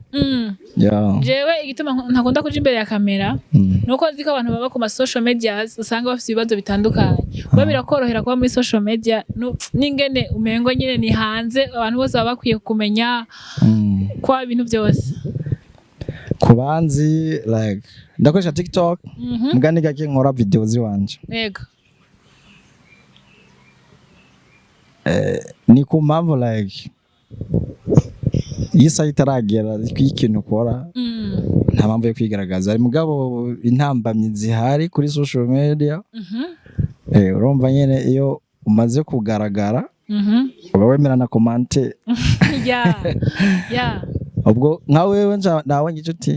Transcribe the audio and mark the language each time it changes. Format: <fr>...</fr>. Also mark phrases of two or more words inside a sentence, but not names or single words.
<rn>jewe igituma ntakunda kuja imbere ya kamera nuko nzi ko abantu baba ku ma</rn> <en>social medias</en> <rn>usanga bafite ibibazo bitandukanye bo birakorohera kuba muri</rn> <en>social media</en> <rn>n'ingene umengo nyine ni hanze abantu bose baba bakwiye kumenya kwa ibintu byose kubanzi like ndakoresha TikTok mugani gake nkora video ziwanje yego ni ku mpamvu like yisa itaragera ikintu ukora nta mpamvu yo kwigaragaza ari mugabo intambamyi zihari kuri</rn> <en>social media</en> <rn>urumva nyene iyo umaze kugaragara uba wemera na komante ubwo nka wewe nawe ngicuti</rn>